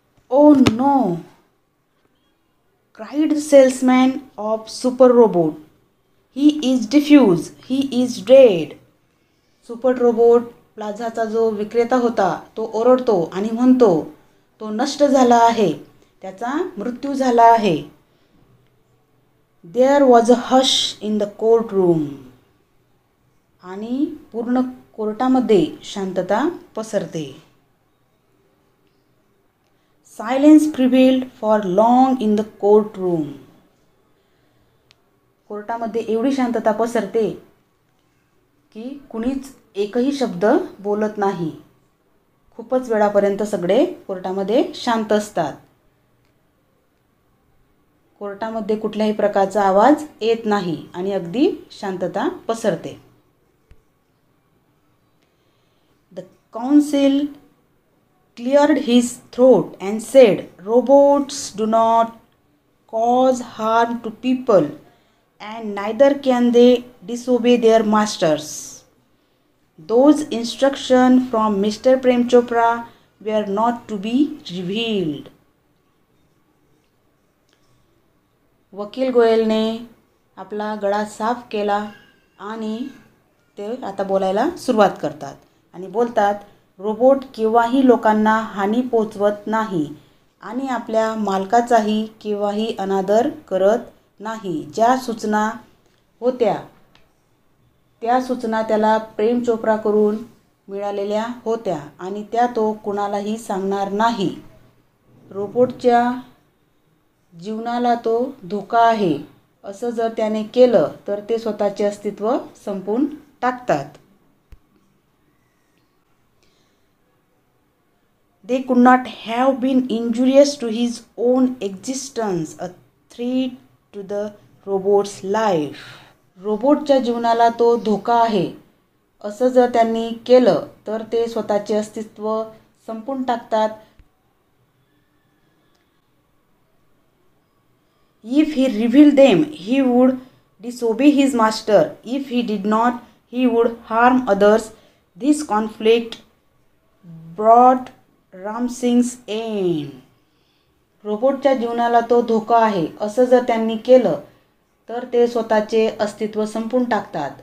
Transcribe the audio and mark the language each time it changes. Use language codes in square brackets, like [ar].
[en] Oh no, cried the salesman of Super Robot. He is diffused. He is dead. [mr] Super robot प्लाझाचा जो विक्रेता होता तो ओरडतो आणि म्हणतो, तो नष्ट झाला आहे, त्याचा मृत्यू झाला आहे. [en] There was a hush in the courtroom. [mr] आणि पूर्ण कोर्टामध्ये शांतता पसरते. [en] Silence prevailed for long in the courtroom. [mr] कोर्टामध्ये एवढी शांतता पसरते की कुणीच एकही शब्द बोलत नाही. खूपच वेळापर्यंत सगळे कोर्टामध्ये शांत असतात. कोर्टामध्ये कुठल्याही प्रकारचा आवाज येत नाही आणि अगदी शांतता पसरते. [en] The council cleared his throat and said, "Robots do not cause harm to people, and neither can they disobey their masters." Those instructions from Mr. Prem Chopra were not to be revealed. [mr] वकील गोयलने आपला गळा साफ केला आणि ते आता बोलायला सुरुवात करतात आणि बोलतात, रोबोट केव्हाही लोकांना हानी पोचवत नाही आणि आपल्या मालकाचाही केव्हाही अनादर करत नाही. ज्या सूचना होत्या त्या सूचना त्याला प्रेम चोप्राकडून मिळालेल्या होत्या आणि त्या तो कुणालाही सांगणार नाही. रोबोटच्या जीवनाला तो धोका आहे असं जर त्याने केलं तर ते स्वतःचे अस्तित्व संपवून टाकतात. [en] They could not have been injurious to his own existence, a threat to the robot's life. [mr] रोबोटच्या जीवनाला तो धोका आहे असं जर त्यांनी केलं तर ते स्वतःचे अस्तित्व संपवून टाकतात. [en] If he revealed them, he would disobey his master. If he did not, he would harm others. This conflict brought Ram Singh's end. [mr] रोबोटच्या जीवनाला तो धोका आहे असं जर त्यांनी केलं तर ते स्वतःचे अस्तित्व संपवून टाकतात.